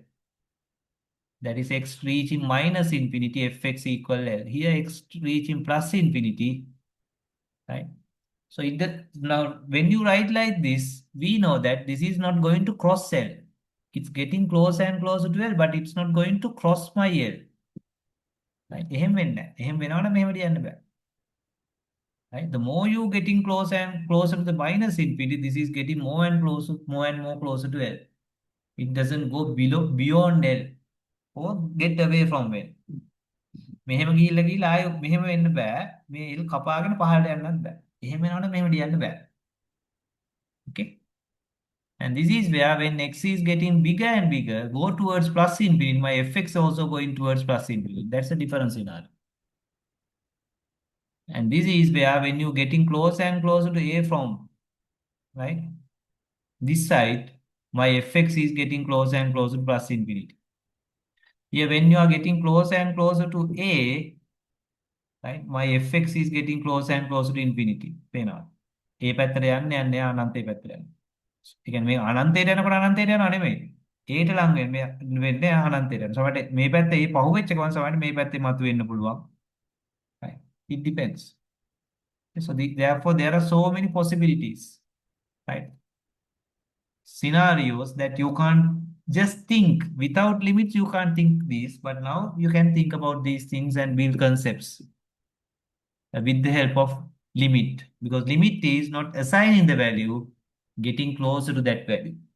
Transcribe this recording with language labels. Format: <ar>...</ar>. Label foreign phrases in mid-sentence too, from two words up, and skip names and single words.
<en>That is x reaching minus infinity, fx equal L. Here x reaching plus infinity, right? So now when you write like this, we know that this is not going to cross L. It's getting closer and closer to L, but it's not going to cross my L. Right?</en> <si>එහෙම වෙන්නේ නැහැ. එහෙම වෙනවනම් මෙහෙම ලියන්න බෑ.</si> <en>Right? The more you getting closer and closer to the minus infinity, this is getting more and closer, more and more closer to L. It doesn't go beyond L or get away from L.</en> <si>මෙහෙම ගිහිල්ලා ගිහිල්ලා ආයෙ මෙහෙම වෙන්න බෑ. මේ ඉල් කපාගෙන පහළට යන්නත් බෑ. එහෙම වෙනවනම් මෙහෙම ලියන්න බෑ.</si> <en>Okay? And this is where when x is getting bigger and bigger, go towards plus infinity, my fx also going towards plus infinity. That's the difference in R. And this is where when you getting closer and closer to A from, right? This side, my fx is getting closer and closer to plus infinity. Here, when you are getting closer and closer to A, right, my fx is getting closer and closer to infinity. Pay now.</en> <si>ඒ පැත්තට යන්න යන්න එයා අනන්තේ පැත්තට යනවා. ඒ කියන්නේ මේ අනන්තයට යනකොට අනන්තයට යනවා නෙමෙයි. ඒට ලං වෙන්නේ අනන්තයට යනවා. සමහරට මේ පැත්තේ මේ පහුවෙච්ච ගමන් සමහරට මේ පැත්තේ මතුවෙන්න පුළුවන්.</si> <en>Right. It depends. So therefore there are so many possibilities, right? Scenarios that you can't just think without limits. You can't think these, but now you can think about these things and build concepts with the help of limit, because limit is not assigning the value, getting closer to that value.</en>